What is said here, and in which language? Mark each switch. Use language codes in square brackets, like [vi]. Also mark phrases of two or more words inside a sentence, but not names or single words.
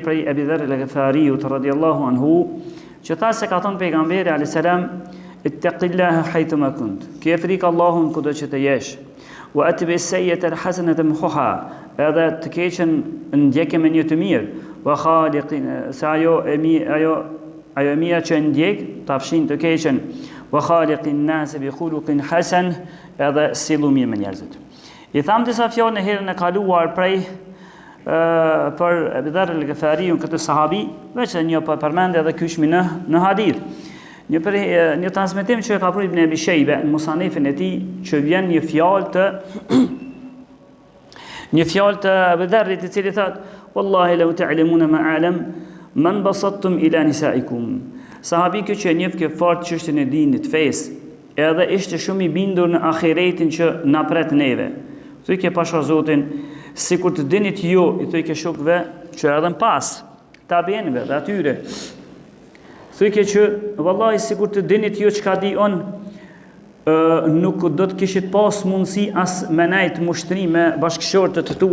[sq] prej Abi Dharr al-Ghifariut [ar] رضي الله عنه, [sq] që tha se ka thënë pejgamberi [ar] عليه السلام, اتق الله حيثما كنت, [sq] ke frikë Allahun kudo që të jesh, [ar] وأتبع السيئة الحسنة تمحها, [sq] edhe të keqen ndjekje me një të mirë, [ar] وخالق, [sq] se ajo e mira që ndjek ta fshin të keqen, [ar] وخالق الناس بخلق حسن, [sq] edhe sillu mirë me njerëzit. I tham disa fjalë në herën e kaluar prej për Abi Dharr al-Ghifariun, këtë sahabi, veç një përmendje edhe kyçmi në hadith. Një transmetim që e ka Ibn Abi Shayba në musanefin e tij, që vjen një fjalë të Abi Dharrit, i cili thotë: [ar] "والله لو تعلمون ما أعلم ما بسطتم إلى نسائكم." [sq] Sahabi që njeh ke fort çështjen e dinit fesë, edhe ishte shumë i bindur në ahiretin që na pret neve. Thuaj ke pasha Zotin, sikur të dinit ju, i thuaj ke shokëve që erdhen pas, tabiinëve dhe atyre. Thuaj ke që vallahi sikur të dinit ju çka di on, nuk do të kishit pas mundësi as me nejt mushtri me bashkëshortët të